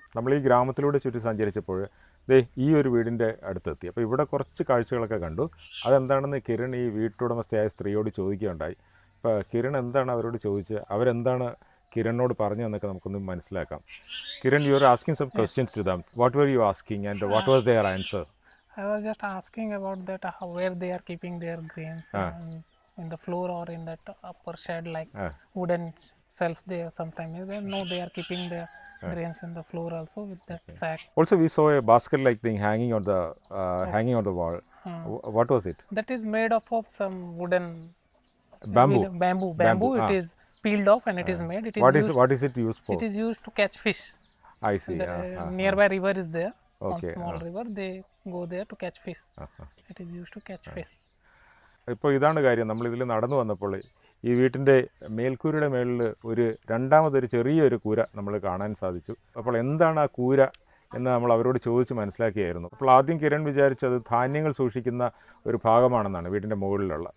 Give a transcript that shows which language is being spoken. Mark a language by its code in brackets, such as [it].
[ml] നമ്മൾ ഈ ഗ്രാമത്തിലൂടെ ചുറ്റി സഞ്ചരിച്ചപ്പോൾ ഈ ഒരു വീടിൻ്റെ അടുത്തെത്തി. അപ്പോൾ ഇവിടെ കുറച്ച് കാഴ്ചകളൊക്കെ കണ്ടു. അതെന്താണെന്ന് കിരൺ ഈ വീട്ടുടമസ്ഥയായ സ്ത്രീയോട് ചോദിക്കുകയുണ്ടായി. അപ്പോൾ കിരൺ എന്താണ് അവരോട് ചോദിച്ചത്, അവരെന്താണ് കിരണിനോട് പറഞ്ഞു എന്നൊക്കെ നമുക്കൊന്ന് മനസ്സിലാക്കാം. [en] Kiran, you are asking some questions to them. What were you asking and what was their answer? I was just asking about that, where they are keeping their grains, in the floor or in that upper shed, like wooden shelves there sometimes. No, they are keeping their grains in the floor also with that sack. Also, we saw a basket-like thing hanging on the wall. What was it? That is made of some wooden Bamboo. Bamboo. It is peeled off and it is made. It is what is it used for? It is used to catch fish. I see. Nearby river is there. Okay. One small river. They go there to catch fish. It is used to catch fish. [ml] ഇപ്പോൾ ഇതാണ് കാര്യം. നമ്മളിതിൽ നടന്നു വന്നപ്പോൾ ഈ വീട്ടിൻ്റെ മേൽക്കൂരയുടെ മേളിൽ രണ്ടാമതൊരു ചെറിയൊരു കൂര നമ്മൾ കാണാൻ സാധിച്ചു. അപ്പോൾ എന്താണ് ആ കൂര എന്ന് നമ്മൾ അവരോട് ചോദിച്ച് മനസ്സിലാക്കിയായിരുന്നു. അപ്പോൾ ആദ്യം കിരൺ വിചാരിച്ചത് ധാന്യങ്ങൾ സൂക്ഷിക്കുന്ന ഒരു ഭാഗമാണെന്നാണ് വീടിൻ്റെ മുകളിലുള്ള.